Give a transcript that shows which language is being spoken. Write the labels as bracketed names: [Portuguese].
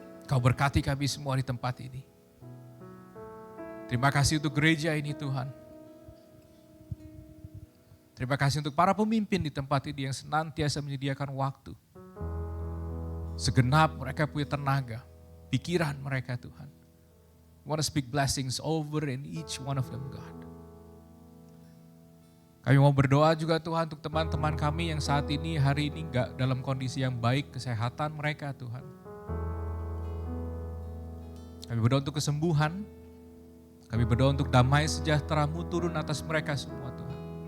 [Indonesian] Kau berkati kami semua di tempat ini. Terima kasih untuk gereja ini Tuhan. Terima kasih untuk para pemimpin di tempat ini yang senantiasa menyediakan waktu. Segenap mereka punya tenaga, pikiran mereka Tuhan. [English] I want to speak blessings over in each one of them God. [Indonesian] Kami mau berdoa juga Tuhan untuk teman-teman kami yang saat ini, hari ini gak dalam kondisi yang baik, kesehatan mereka Tuhan. Kami berdoa untuk kesembuhan. Kami berdoa untuk damai sejahtera-Mu turun atas mereka semua Tuhan.